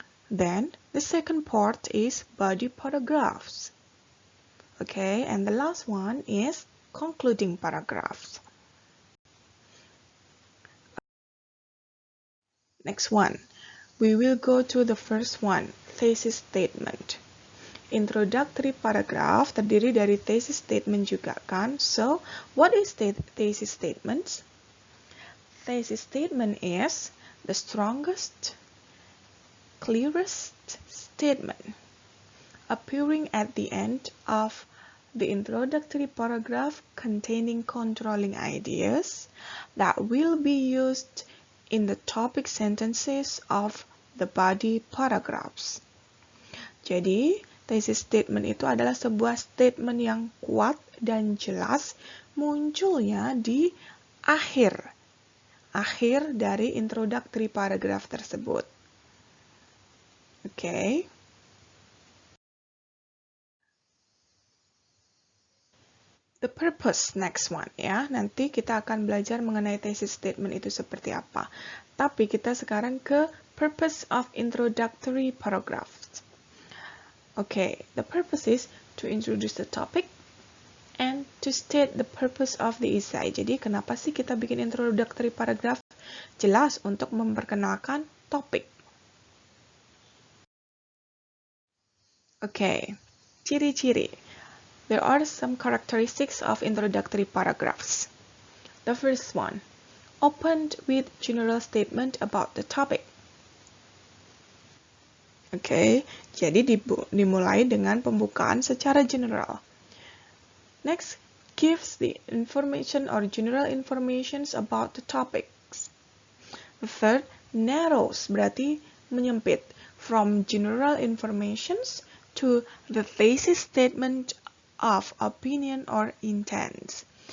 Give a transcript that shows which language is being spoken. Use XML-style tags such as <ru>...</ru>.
<en>Then the second part is body paragraphs. Okay, and the last one is concluding paragraphs. Next one, we will go to the first one, thesis statement.</en> <id>Introductory paragraph terdiri dari thesis statement juga kan?</id> <en>So, what is thesis statement? Thesis statement is the strongest, clearest statement appearing at the end of the introductory paragraph containing controlling ideas that will be used in the topic sentences of the body paragraphs.</en> <id>Jadi, thesis statement itu adalah sebuah statement yang kuat dan jelas munculnya di akhir dari introductory paragraph tersebut.</id> <en>Okay. The purpose, next one</en> <id>ya. Nanti kita akan belajar mengenai thesis statement itu seperti apa. Tapi kita sekarang ke purpose of introductory paragraphs.</id> <en>Okay, the purpose is to introduce the topic and to state the purpose of the essay.</en> <id>Jadi kenapa sih kita bikin introductory paragraph? Jelas untuk memperkenalkan topik.</id> <en>Okay,</en> <id>ciri-ciri.</id> <en>There are some characteristics of introductory paragraphs. The first one, opened with general statement about the topic.</en> <id>Okay, jadi dimulai dengan pembukaan secara general.</id> <en>Next, gives the information or general informations about the topics. The third, narrows,</en> <id>berarti menyempit,</id> <en>from general informations to the thesis statement of opinion or intent.</en>